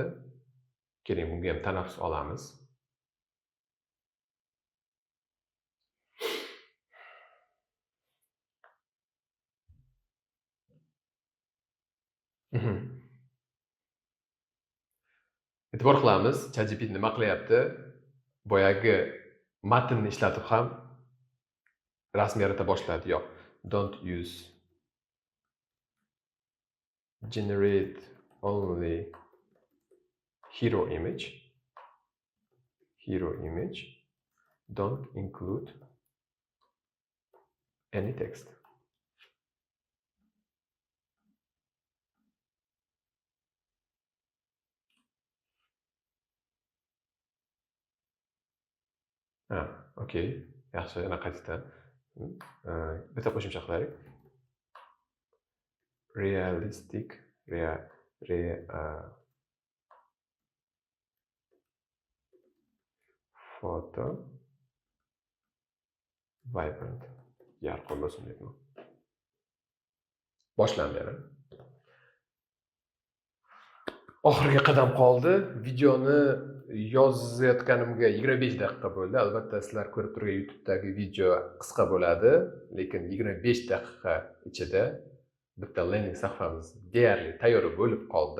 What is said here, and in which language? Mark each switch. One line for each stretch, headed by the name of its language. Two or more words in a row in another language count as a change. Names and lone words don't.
Uzbek: Keling, bunga ham tanaffus olamiz. E'tibor qilamiz, ChatGPT nima qilyapti? Boyagi matnni ishlatib ham rasm yarata boshladi. Yo'q,
English: don't use generate only hero image. Don't include any text. Okay.
Uzbek: Yaxshi, yana qaytadan. Bitta qo'shimcha qilaylik.
English: Realistic, photo, vibrant.
Uzbek: Yorqin bo'lsin deyman. Boshlandi yana. Oxirgi qadam qoldi. Videoni yozayotganimga 25 daqiqa bo'ldi. Albatta sizlar ko'rib turgan YouTube'dagi video qisqa bo'ladi, lekin 25 daqiqa ichida bitta landing sahifamiz deyarli tayyor bo'lib qoldi.